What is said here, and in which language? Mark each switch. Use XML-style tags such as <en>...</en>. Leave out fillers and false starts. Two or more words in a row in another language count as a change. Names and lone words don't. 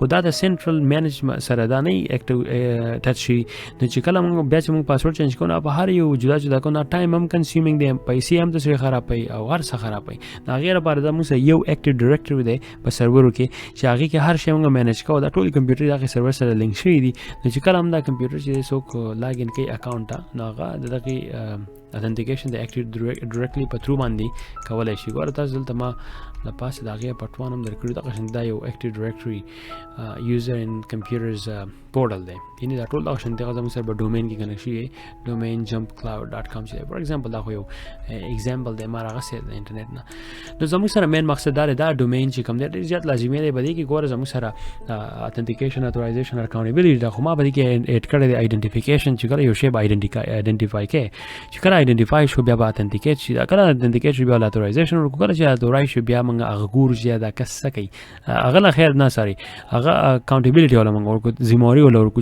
<ps>دا د</ps> <en>central management</en> <ps>سره دا نه ټچ شي نو چې کله موږ بیا چې موږ</ps> <en>password change</en> <ps>کوو په هر یو جدا جدا کو نه ټایم هم کنزیومینګ دی پیسې هم تاسو خرابوي او هر څه خرابوي دا غیر لپاره دا موږ یو</ps> <en>active directory</en> <ps>دی په سرورو کې چې هغه کې هر شی موږ مینیج کوو دا ټول کمپیوټر دغه سرور سره لینک شوی دي نو چې کله هم دا کمپیوټر چې څوک</ps> <en>log in</en> <ps>کوي اکاونټ نو هغه دغه authentication د</ps> <en>active directory</en> <ps>په تھرو باندې کولای شي. ګوره تاسو دلته ما د پاسه د هغې پټوان هم درکړي دغه شان دا یو</ps> <en>active directory users and computers portal</en> <ps>دی. یعنې دا ټول دغه شان دغه زموږ سره به ډومین کې کنیکټ شوي ډومین jumpcloud.com چې دی</ps> <en>for example</en> <ps>دا خو یو ایگزامپل دی ما راغستی د انټرنیټ نه. نو زموږ سره مین مقصد دا دی دا ډومین چې کوم دی ډېر زیات لازمي دی په دې کې. ګوره زموږ سره</ps> <en>authentication authorization accountability</en> <ps>دا خو ما په دې کې ایډ کړی دی identification چې کله یو شی به identify کوي چې کله identify شو بیا به authenticate شي. دا کله authenticate شو بیا authorization ورکړو. کله چې authorize شو بیا موږ هغه ګورو چې دا کس څه کوي هغه له خیر نه ساري هغه accountability ولا موږ ورکړو ذمہواري ولا ورکړو.</ps>